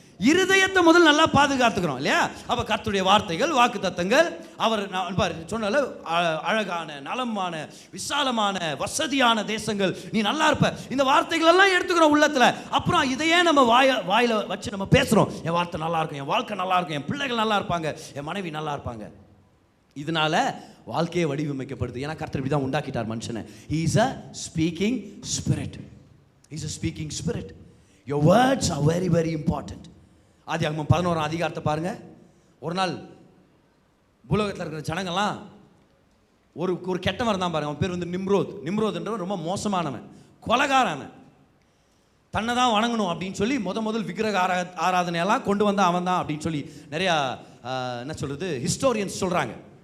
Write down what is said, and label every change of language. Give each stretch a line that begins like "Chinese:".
Tamil: இருதயத்தை முதல் நல்லா பாதுகாத்துக்கிறோம் இல்லையா? அப்ப கர்த்தருடைய வார்த்தைகள், வாக்கு தத்தங்கள், அவர் சொன்னால அழகான, நலமான, விசாலமான, வசதியான தேசங்கள், நீ நல்லா இருப்ப, இந்த வார்த்தைகள் எல்லாம் எடுத்துக்கிறோம் உள்ளத்துல. அப்புறம் இதையே நம்ம வாயில வச்சு நம்ம பேசுறோம். என் வார்த்தை நல்லா இருக்கும், என் வாழ்க்கை நல்லா இருக்கும், என் பிள்ளைகள் நல்லா இருப்பாங்க, என் மனைவி நல்லா இருப்பாங்க. இதனால வாழ்க்கையை வடிவமைக்கப்படுது. ஏன்னா கர்த்தர் இப்படி தான் உண்டாக்கிட்டார் மனுஷனை.
English: He is a speaking spirit. He is a speaking spirit. Your words are very very important.
Tamil: ஆதியாகமம் 11ஆம் அதிகாரத்தை பாருங்க. ஒரு நாள் பூலோகத்தில் இருக்கிற ஜனங்கள்லாம் ஒரு கெட்டவன் இருந்தான் பாருங்க. அவன் பேர் வந்து நிம்ரோத்ன்றவன் ரொம்ப மோசமானவன், கொலைகாரவன். தன்னை தான் வணங்கணும் அப்படின்னு சொல்லி முதல் விக்கிரக ஆராதனையெல்லாம் கொண்டு வந்தான் அவன் தான் அப்படின்னு சொல்லி நிறையா என்ன சொல்றது ஹிஸ்டோரியன்ஸ் சொல்றாங்க.